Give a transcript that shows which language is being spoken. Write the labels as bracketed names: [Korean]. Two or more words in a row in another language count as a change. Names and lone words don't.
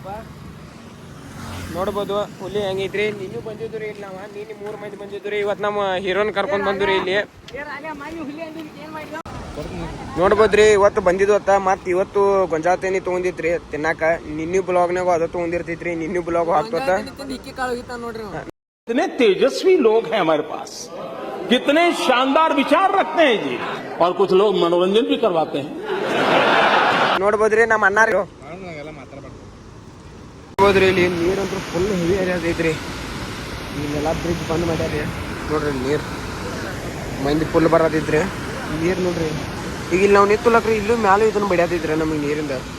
[Kannada] ನೋಡ್ಬೋದು ಹುಲಿ ಹೆಂಗೈತ್ರಿ. ನೀನು ಬಂದಿದ್ದು ರೀ ಇಲ್ಲಿ. ನಾವ ನೀನು 3 ಮಂದಿ ಬಂದಿದ್ದು ರೀ. ಇವತ್ತು ನಮ್ಮ ಹೀರೋನ್ ಕರ್ಕೊಂಡ್ ಬಂದ್ರಿ ಇಲ್ಲಿ. ನೋಡ್ಬೋದ್ರಿ, ಇವತ್ತು ಬಂದಿದ್ವತ್ತ. ಮತ್ತೆ ಇವತ್ತು ಗೊಂಜಾಳ ತಗೊಂಡಿತ್ರಿ ತಿನ್ನಾಕ. ನಿನ್ನೆ ಬ್ಲಾಗ್ನಾಗ ಅದು ತಗೊಂಡಿರ್ತೈತ್ರಿ. ನಿನ್ನೆ ಬ್ಲಾಗ್ ಹಾಕ್ತೋತ. [Hindi] कितने तेजस्वी लोग हैं हमारे पास, कितने शानदार विचार रखते हैं जी, और कुछ लोग मनोरंजन भी करवाते हैं. [Kannada] ನೋಡ್ಬೋದ್ರಿ ನಮ್ಮ ಅಣ್ಣಾರಿ. ನೋಡ್ಬೋದ್ರಿ ಇಲ್ಲಿ ನೀರಂತೂ [English] full heavy [Kannada] ಐತ್ರಿ. ಇಲ್ಲೆಲ್ಲ ಬ್ರಿಡ್ಜ್ ಬಂದ್ ಮಾಡ್ಯಾರಿ. ನೋಡ್ರಿ ನೀರ್ ಮಂದಿ ಫುಲ್ ಬರತೈತ್ರಿ. ನೀರ್ ನೋಡ್ರಿ. ಈಗ ಇಲ್ಲಿ ನಾವು ನಿಂತುಲಕ್ರಿ, ಇಲ್ಲೂ ಮ್ಯಾಲೆ ಇದನ್ನ ಬಡಿಯತೈತ್ರಿ ನಮಗೆ ನೀರಿಂದ.